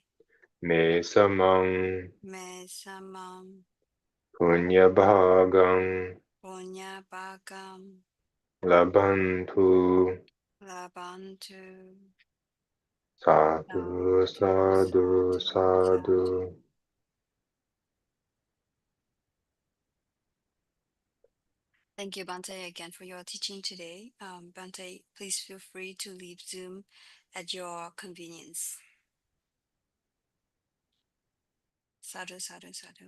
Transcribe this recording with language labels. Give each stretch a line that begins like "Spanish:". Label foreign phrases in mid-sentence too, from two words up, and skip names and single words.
Pali: me samang me samam punya bhagang punya bhagam labhantu. labantu. Sadhu, sadhu, sadhu.
English: Thank you, Bhante, again for your teaching today. Bhante, please feel free to leave Zoom at your convenience.
Pali: Sadhu, sadhu, sadhu.